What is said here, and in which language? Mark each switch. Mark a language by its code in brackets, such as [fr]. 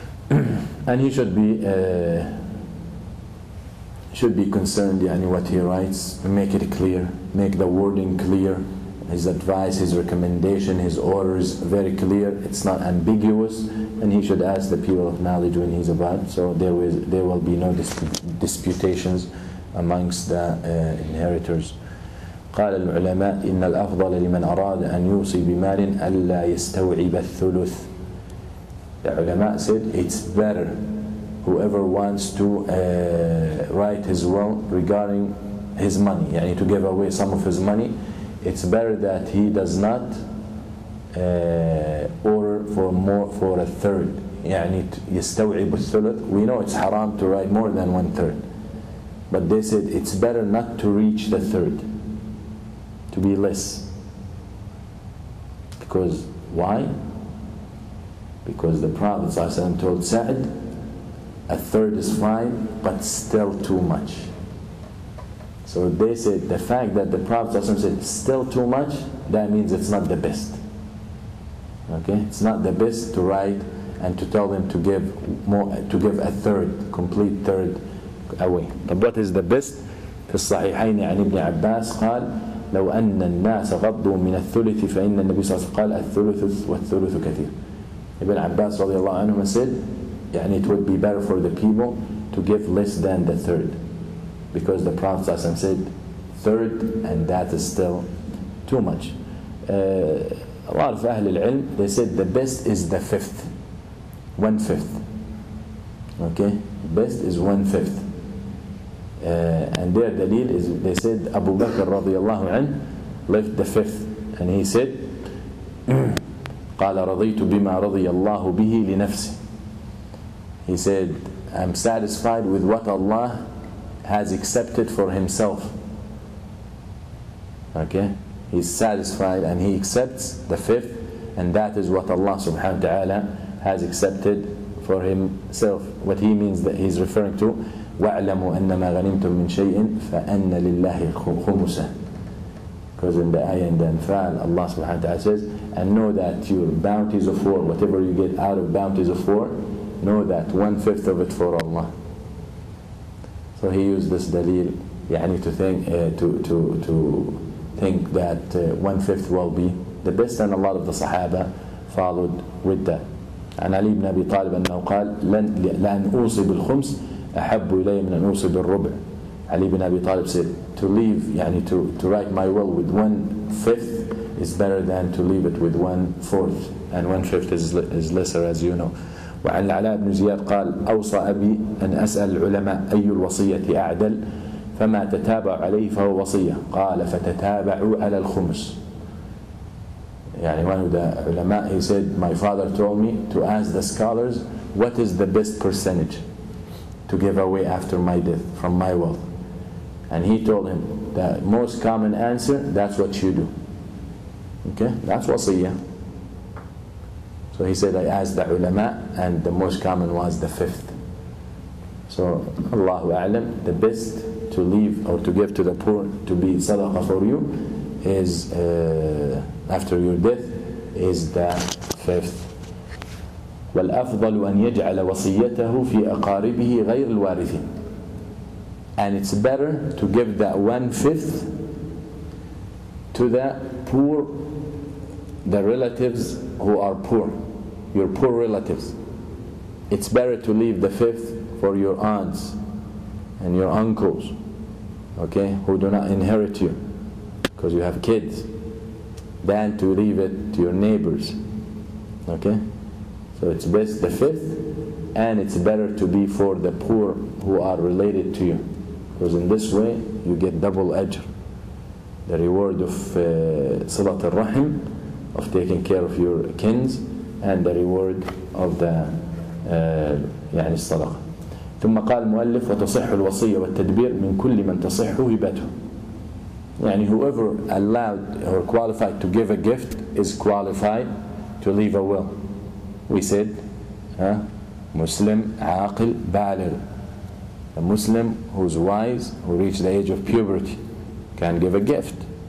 [en] And he should be concerned what he writes, make it clear, make the wording clear, his advice, his recommendation, his orders very clear, it's not ambiguous, and he should ask the people of knowledge when he's about, so there will be no disputations amongst the inheritors. [ar] قال العلماء إن الأفضل لمن أراد أن يوصي بمال ألا يستوعب الثلث. [en] The ulama said it's better, whoever wants to write his will regarding his money, to give away some of his money, it's better that he does not order for a third. [ar] يستوعب الثلث. [en] We know it's haram to write more than 1/3, but they said it's better not to reach the third, to be less. Because why? Because the Prophet ﷺ told Sa'd, 1/3 is fine, but still too much. So they said the fact that the Prophet ﷺ said still too much, that means it's not the best. Okay, it's not the best to write and to tell them to give more, to give a third, complete third away. But what is the best? [ar] في الصحيحين عن ابن عباس قال لو أن الناس غضوا من الثلث فإن النبي صلى الله عليه وسلم قال الثلث والثلث كثير. [en] Ibn Abbas [ar] رضي الله عنه [en] said, it would be better for the people to give less than the third, because the Prophet ﷺ said third, and that is still too much. A lot of Ahl al-Ilm, they said the best is the 1/5, 1/5. Okay, best is 1/5. And their dalil is, they said Abu Bakr radiallahu anh left the 5th, and he said [ar] قال رضيت بما رضي الله به لنفسه. [en] He said, I'm satisfied with what Allah has accepted for himself. Okay, he's satisfied and he accepts the 5th, and that is what Allah subhanahu wa ta'ala has accepted for himself. What he means, that he's referring to [ar] وَاعْلَمُوا أَنَّمَا غَنِمْتُم مِّن شَيْءٍ فَأَنَّ لِلَّهِ خُمُسَهُ. [en] Because in the ayah in the Anfal, Allah subhanahu wa ta'ala says, and know that your bounties of war, whatever you get out of bounties of war, know that 1/5 of it for Allah. So he used this dalil to think that 1/5 will be the best, and a lot of the Sahaba followed with that. [ar] عن علي بن أبي طالب أنه قال لأن أوصي بالخمس أحب إلي من أن أوصي بالربع. [en] Ali ibn Abi Talib said, to leave, to write my will with 1/5 is better than to leave it with 1/4, and 1/5 is lesser, as you know. [ar] وعن العلاء بن زياد قال أوصى أبي أن أسأل العلماء أي الوصية أعدل فما تتابع عليه فهو وصية قال فتتابعوا على الخمس. [en] One of the ulama, he said, my father told me to ask the scholars what is the best percentage to give away after my death from my wealth. And he told him the most common answer, that's what you do. Okay, that's wasiyah. So he said, I asked the ulama, and the most common was the 5th. So Allahu A'lam, the best to leave or to give to the poor to be sadaqah for you is after your death is the 5th. [ar] والأفضل أن يجعل وصيته في أقاربه غير الوارثين. [en] And it's better to give that 1/5 to the poor, the relatives who are poor, your poor relatives. It's better to leave the 5th for your aunts and your uncles, okay, who do not inherit you because you have kids, than to leave it to your neighbors. Okay, so it's best the 5th, and it's better to be for the poor who are related to you, because in this way you get double ajr. the reward of صلة الرحم, of taking care of your kins, and the reward of the يعني الصدقة. [ar] ثم قال المؤلف وتصح الوصية والتدبير من كل من تصح هبته. [en] يعني whoever allowed or qualified to give a gift is qualified to leave a will. We said Muslim, [ar] عاقل, بالغ. [en] A Muslim who's wise, who reached the age of puberty, can give a gift.